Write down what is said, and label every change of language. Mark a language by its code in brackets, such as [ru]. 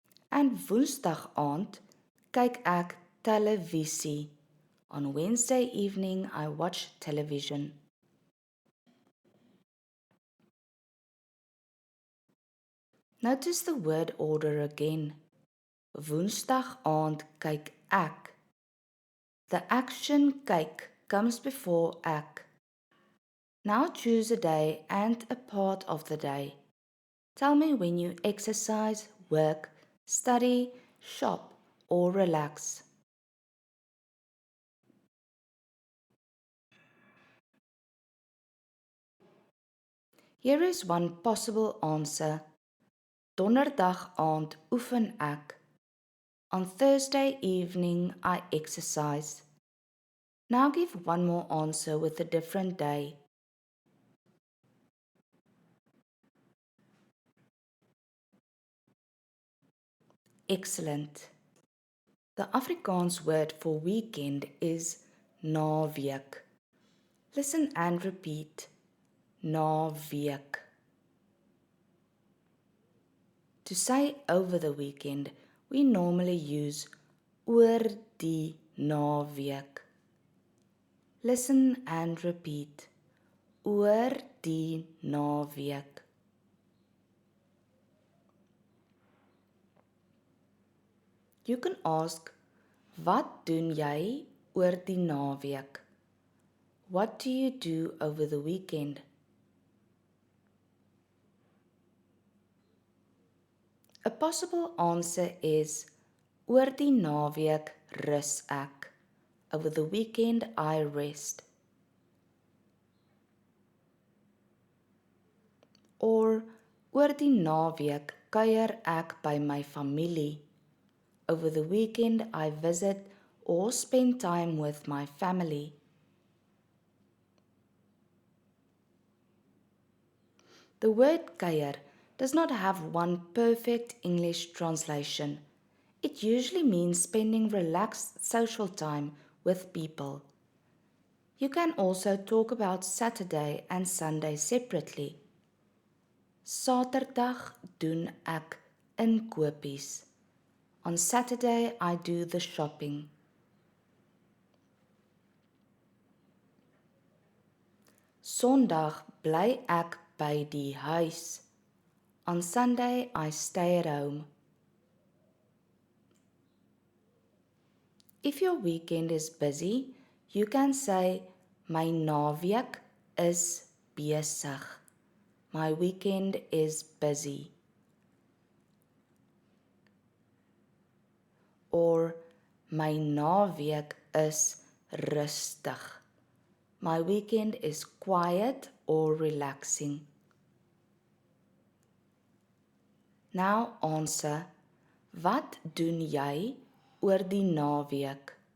[af] And Woensdag aand kyk ek televisie. [en] On Wednesday evening, I watch television. Notice the word order again. [af] Woensdag aand kyk ek. [en] The action kyk comes before ek. Now choose a day and a part of the day. Tell me when you exercise, work, study, shop, or relax. Here is one possible answer. [af] Donderdag aand oefen ek. [en] On Thursday evening, I exercise. Now give one more answer with a different day. Excellent. The Afrikaans word for weekend is naweek. Listen and repeat. Naweek. To say over the weekend, we normally use [af] oor die naweek. [en] Listen and repeat. [af] Oor die naweek. [en] You can ask, [af] wat doen jy oor die naweek? [en] What do you do over the weekend? A possible answer is, [af] oor die naweek rus ek. [en] Over the weekend I rest. [af] Or, oor die naweek kuier ek by my familie. [en] Over the weekend I visit or spend time with my family. The word kuier does not have one perfect English translation. It usually means spending relaxed social time with people. You can also talk about Saturday and Sunday separately. [af] Saterdag doen ek inkopies. [en] On Saturday I do the shopping. [af] Sondag bly ek by die huis. [en] On Sunday I stay at home. If your weekend is busy, you can say [af] my naweek is besig. [en] My weekend is busy. [af] Or my naweek is rustig. [en] My weekend is quiet or relaxing. [af] Nou answer, wat doen jy oor die naweek?